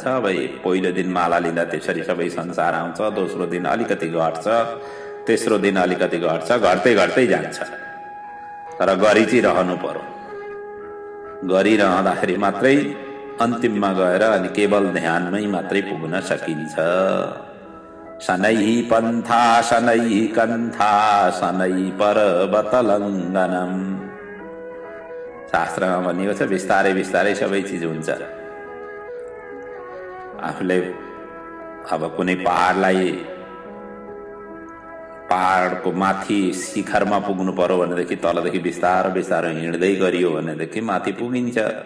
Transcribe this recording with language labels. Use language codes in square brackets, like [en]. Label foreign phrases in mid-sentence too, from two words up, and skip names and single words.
[ne] अब पहिलो दिन माला लिँदा त्यसरी सबै संसार आउँछ, दोस्रो दिन अलिकति घट्छ, तेस्रो दिन अलिकति घट्छ, घट्दै घट्दै जान्छ। तर गरि चाहिँ रहनु पर्यो। गरिरहँदाखेरि मात्रै अन्तिममा गएर अनि केवल ध्यानमै मात्रै पुग्न सकिन्छ। [sa] शनै पन्था शनै कन्था शनै पर्वत लङ्घनम। [ne] शास्त्रमा भनिएको छ बिस्तारै बिस्तारै सबै चिज हुन्छ। आफूले अब कुनै पहाडको माथि शिखरमा पुग्नु पर्यो भनेदेखि तलदेखि बिस्तारो बिस्तारो हिँड्दै गरियो भनेदेखि माथि पुगिन्छ।